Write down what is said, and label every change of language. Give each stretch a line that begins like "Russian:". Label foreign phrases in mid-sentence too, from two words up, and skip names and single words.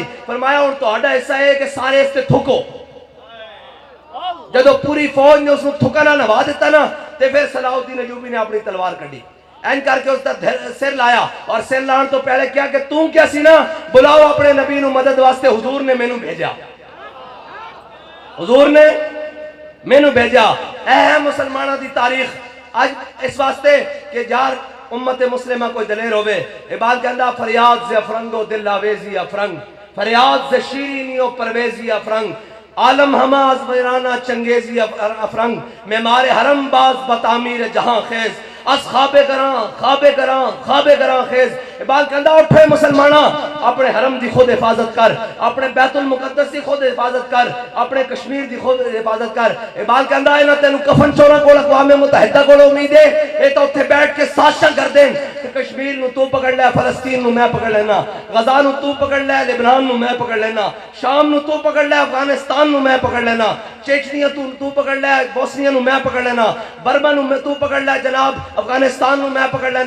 Punjabi: فرمایا ہن تہاڈا حصہ ہے کہ سارے اس تے تھکو. جدو پوری فوج نے اس نو تھکا نہ نوا دیتا نا تے پھر صلاح الدین ایوبی نے اپنی تلوار کڈی این کر کے اس کا سر لایا اور سر لان تو پہلے کیا کہ تم کیا سی نا بلاؤ اپنے نبی نو مدد واسطے حضور نے مینوں بھیجا حضور نے مینوں بھیجا. اے مسلمانہ دی تاریخ آج اس واسطے کہ یار امت مسلمہ کوئی دلیر ہوئے اقبال کہندا
Persian: فریاد ز افرنگ و دل آویزی افرنگ فریاد ز شیرینی و پرویزی افرنگ عالم ہما از ویرانہ چنگیزی افرنگ معمار حرم باز بتعمیر جہاں خیز از خواب گراں خیز.
Punjabi: اقبال کہندا اٹھے مسلمانہ اپنے حرم دی خود حفاظت کر اپنے بیت المقدس دی خود حفاظت کر اپنے کشمیر دی خود حفاظت کر. اقبال کہندا اے نہ تینوں کفن چوراں کول اقوام متحدہ کول امید ہے اے تو اتھے بیٹھ کے سازشاں کر دین کہ کشمیر نو تو پکڑ لے فلسطین نو میں پکڑ لینا غزہ نو تو پکڑ لے لبنان نو میں پکڑ لینا شام نو تو پکڑ لے افغانستان نو میں پکڑ لینا چیچنیا تو پکڑ لے بوسنیا نو میں پکڑ لینا برما نو تو پکڑ لے جناب افغانستان نو میں پکڑ لینا.